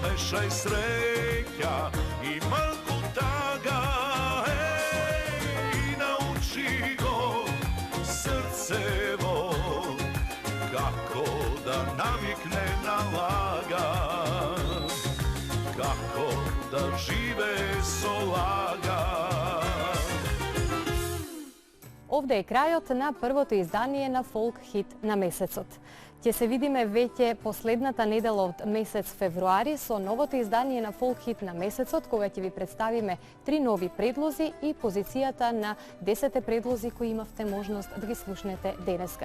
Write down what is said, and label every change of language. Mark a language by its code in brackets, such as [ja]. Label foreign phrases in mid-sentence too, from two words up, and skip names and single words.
[mk] слушај среќа и малку тага, и научи го срцево како да навикне на лаган, како да живе со лаган. Овде е крајот на првото издание на Фолк хит на месецот. Ќе се видиме веќе последната недела од месец февруари со новото издание на Фолк хит на месецот, кога ќе ви представиме 3 нови предлози и позицијата на 10 предлози кои имавте можност да ги слушнете денеска.